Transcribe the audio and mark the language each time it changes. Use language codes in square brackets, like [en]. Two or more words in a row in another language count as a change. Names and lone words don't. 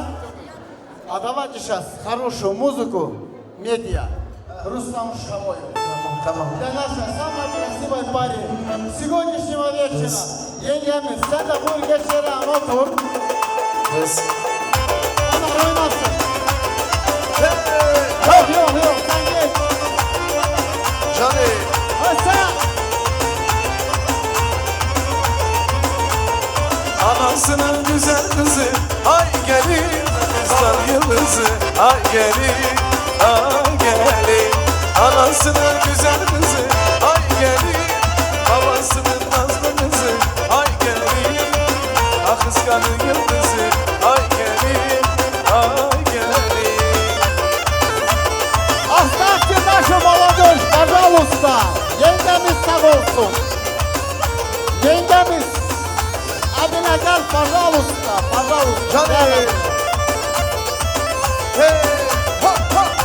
[ru] А давайте сейчас хорошую музыку, медиа, Рустам Шамоев. Для нашей самой красивой пари сегодняшнего вечера. [tr] Yengemiz, sen de buyur geç yere otur. Onlar oynasın. Yok, sen geç. Canım! Hadi sen. Anasının güzel kızı, ay gelin, kızlar yıldızı, ay gelin, ay gelin. Anasının güzel kızı, ay gelin, babasının nazlı kızı, ay gelin. Ah kıskanın yıldızı, ay gelin, ay gelin. [ru] Оставьте нашу молодежь, пожалуйста. [tr] Yengemiz sağ olsun. Yengemiz. Adına gel, [ru] пожалуйста, пожалуйста. [tr] Canım! Hey! Ha ha!